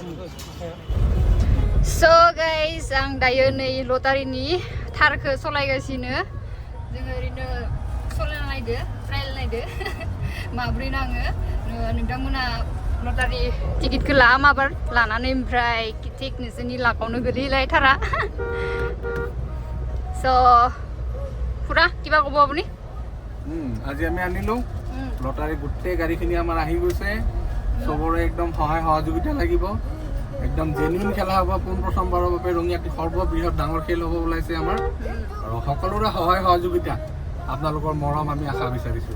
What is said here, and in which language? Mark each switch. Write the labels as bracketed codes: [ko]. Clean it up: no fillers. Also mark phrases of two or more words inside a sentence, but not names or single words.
[brx] स' गाइस आं दायो नै लटारिनि थारखौ सलायगासिनो जोङो ओरैनो सलायना नायदो ट्रायल नायदो माब्रै नाङो नोंथांमोना लटारि टिकेटखौ ला माबार लानानै ओमफ्राय थिग नोंसोरनि लाकावनो गोलैलायथारा स' [as] পুৰা কিবা ক'ব আপুনি আজি আমি আনিলোঁ লটাৰী গোটেই গাড়ীখিনি আমাৰ আহি গৈছে চবৰে একদম সহায় সহযোগিতা লাগিব একদম জেনুইন খেলা হ'ব পোনপ্ৰথমবাৰৰ বাবে ৰঙিয়াত সৰ্ববৃহৎ ডাঙৰ খেল হ'ব ওলাইছে আমাৰ আৰু সকলোৰে সহায় সহযোগিতা আপোনালোকৰ মৰম আমি আশা বিচাৰিছোঁ